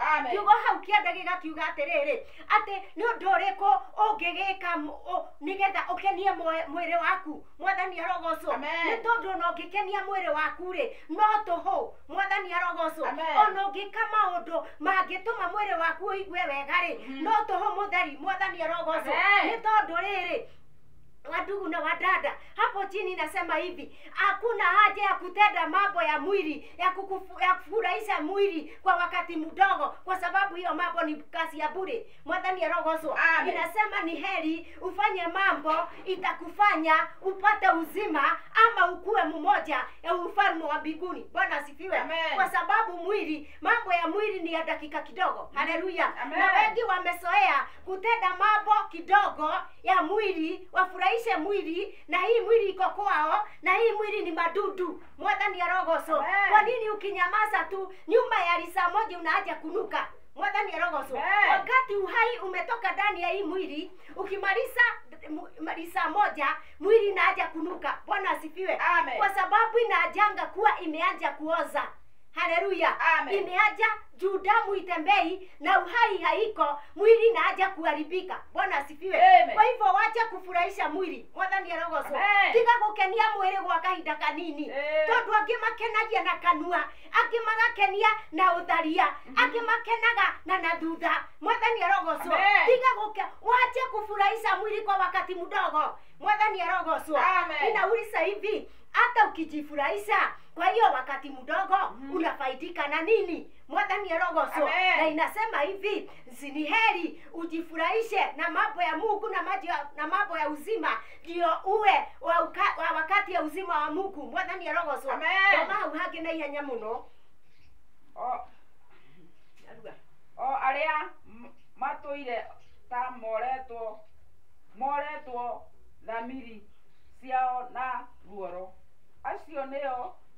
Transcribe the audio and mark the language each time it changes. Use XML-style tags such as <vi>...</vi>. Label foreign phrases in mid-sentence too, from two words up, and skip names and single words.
<ki>Kiugo hau kĩanda gĩgakiuga atĩrĩrĩ atĩ nĩ ũndũ ũrĩkũ ũngĩgĩka nĩgetha ũkenie mwĩrĩ waku. Mwathani arogocwo. Nĩ tondũ ona ũngĩkenia mwĩrĩ waku rĩ no tũhũ. Mwathani arogocwo. Ona ũngĩka maũndũ mangĩtũma mwĩrĩ waku ũigue wega rĩ no tũhũ mũtheri. Mwathani arogocwo. Nĩ tondũ rĩrĩ</ki> <sw>wadugu na wadada hapo chini nasema hivi, hakuna haja ya kutenda mambo ya mwili ya kufurahisha mwili kwa wakati mdogo, kwa sababu hiyo mambo ni kazi ya bure.</sw> <ki>Mwathani arogocwo.</ki> <sw>Inasema ni heri ufanye mambo itakufanya upate uzima ama ukue mmoja ya ufalme wa mbinguni. Bwana asifiwe. Kwa sababu mwili, mambo ya mwili ni ya dakika kidogo. Haleluya. Na wengi wamezoea kutenda mambo kidogo ya mwili wafurahishe mwili, na hii mwili iko kwao na hii mwili ni madudu.</sw> <ki>Mwathani arogocwo.</ki> <sw>Kwa nini ukinyamaza tu nyumba ya lisa moja unaanza kunuka?</sw> <ki>Mwathani arogocwo.</ki> <sw>Wakati uhai umetoka ndani ya hii mwili, ukimaliza lisa moja mwili inaanza kunuka. Bwana asifiwe. Kwa sababu inaanza kuwa imeanza kuoza. Haleluya. Imeaja juu damu itembei na uhai haiko, mwili inaanza kuharibika. Bwana asifiwe. Kwa hivyo wacha kufurahisha mwili.</sw> <ki>Mwathani arogocwo. Tiga gukenia mwili gwa kahinda kanini. Tondu angi makenagia na kanua, angi magakenia na utharia, angi makenaga na thutha. Mwathani arogocwo.</ki> <sw>Tiga wache kufurahisha mwili kwa wakati mdogo.</sw> <ki>Mwathani arogocwo.</ki> <sw>Ninauliza hivi, hata ukijifurahisha kwa hiyo wakati mdogo unafaidika na nini?</sw> <ki>Mwathani arogocwo.</ki> <sw>Na inasema hivi, ni heri ujifurahishe na mambo ya Mungu na mambo ya uzima, ndio uwe wa wakati ya uzima wa Mungu.</sw> <ki>Mwathani arogocwo. Ndio hau hangi na ihenya muno. Aria matuire ta moretwo thamiri ciao na ruoro, acio nio</ki>